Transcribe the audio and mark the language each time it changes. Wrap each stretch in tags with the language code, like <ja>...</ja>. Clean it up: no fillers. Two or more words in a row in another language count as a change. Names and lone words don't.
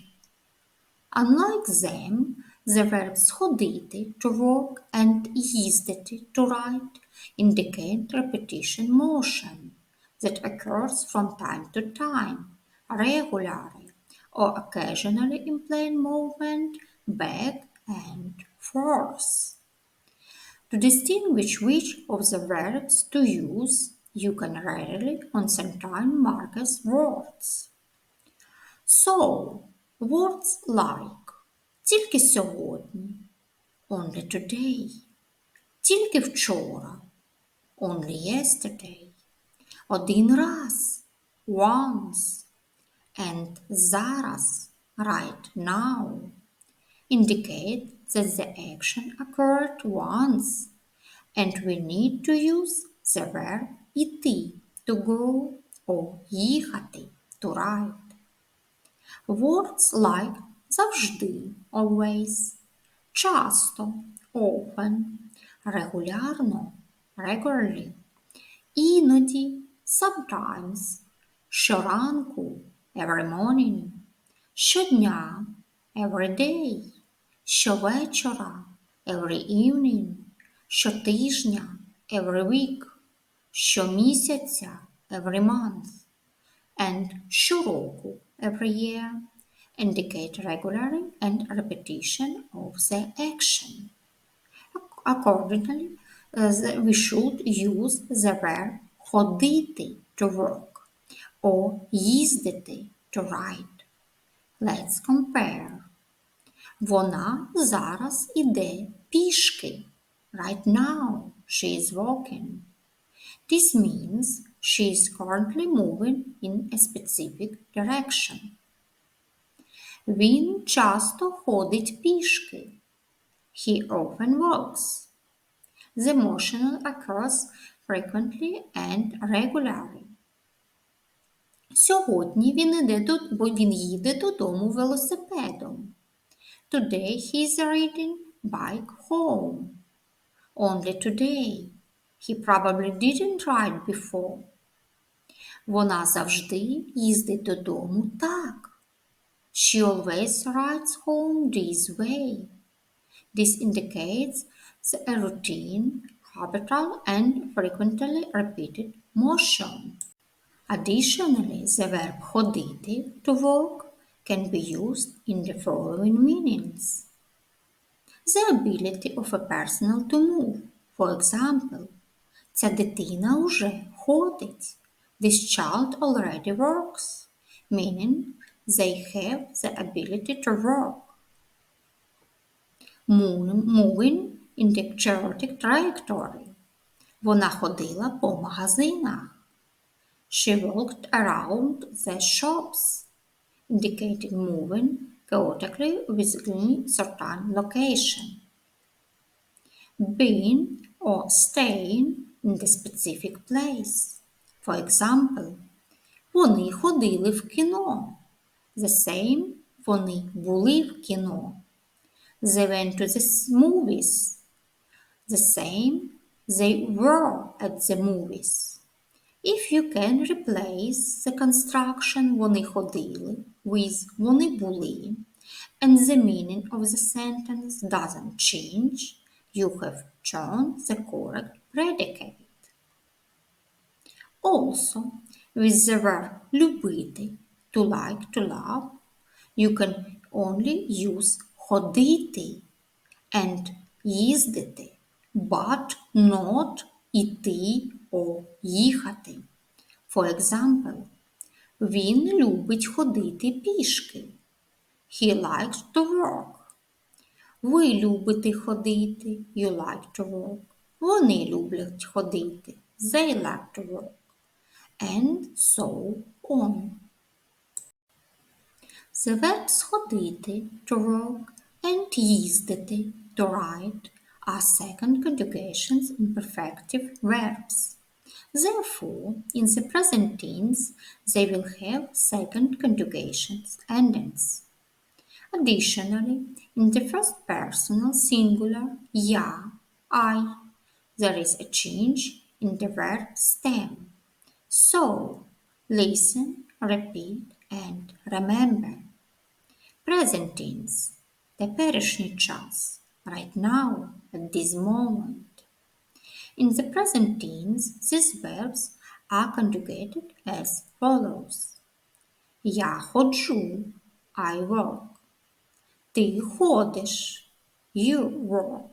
<en>Unlike them, the verbs ходити to walk and їздити to ride indicate repetition motion that occurs from time to time, regularly or occasionally in plain movement back and forth. To distinguish which of the verbs to use, you can rarely or sometimes mark as words. So, words like</en> <uk>тільки сьогодні,</uk> <en>only today,</en> <uk>тільки вчора,</uk> <en>only yesterday,</en> <uk>один раз,</uk> <en>once, and зараз, right now, indicate that the action occurred once, and we need to use the verb іти to go or їхати to ride. Words like завжди, always, часто, often, регулярно, regularly, іноді, sometimes, щоранку, every morning, щодня, every day, щовечора, every evening, щотижня, every week, щомісяця, every month, and щороку, every year, indicate regularity and repetition of the action. Accordingly, we should use the verb ходити to work or їздити to ride. Let's compare.</en> <uk>Вона зараз іде пішки.</uk> <en>Right now, she is walking. This means she is currently moving in a specific direction.</en> <uk>Він часто ходить пішки.</uk> <en>He often walks. The motion occurs frequently and regularly.</en> <uk>Сьогодні він їде додому велосипедом.</uk> <en>Today he is riding bike home. Only today. He probably didn't ride before. Вона завжди їздить додому так. She always rides home this way. This indicates a routine, habitual, and frequently repeated motion. Additionally, the verb ходити to walk can be used in the following meanings. The ability of a person to move. For example,</en> <uk>ця дитина уже ходить.</uk> <en>This child already works, meaning they have the ability to work. Moving in the chaotic trajectory.</en> <uk>Вона ходила по магазинах.</uk> <en>She walked around the shops, indicating moving chaotically within certain location. Being or staying in the specific place. For example,</en> <uk>вони ходили в кіно.</uk> <en>The same,</en> <uk>вони були в кіно.</uk> <en>They went to the movies. The same, they were at the movies. If you can replace the construction</en> <uk>вони ходили</uk> <en>with</en> <uk>вони були,</uk> <en>and the meaning of the sentence doesn't change, you have chosen the correct predicate. Also, with the verb любити, to like, to love, you can only use ходити and їздити, but not іти or їхати. For example,</en> <uk>він любить ходити пішки.</uk> <en>He likes to walk.</en> <uk>Ви любите ходити.</uk> <en>You like to walk.</en> <uk>Вони люблять ходити.</uk> <en>They like to walk. And so on. The verbs ходити, to walk, and їздити, to ride, are second conjugations in perfective verbs. Therefore, in the present tense, they will have second conjugations endings. Additionally, in the first personal singular я, I, there is a change in the verb stem. So, listen, repeat, and remember. Present tense,</en> <uk>теперішній час,</uk> <en>right now, at this moment. In the present tense, these verbs are conjugated as follows.</en> <uk>Я ходжу,</uk> <en>I walk.</en> <uk>Ти ходиш,</uk> <en>you walk.</en>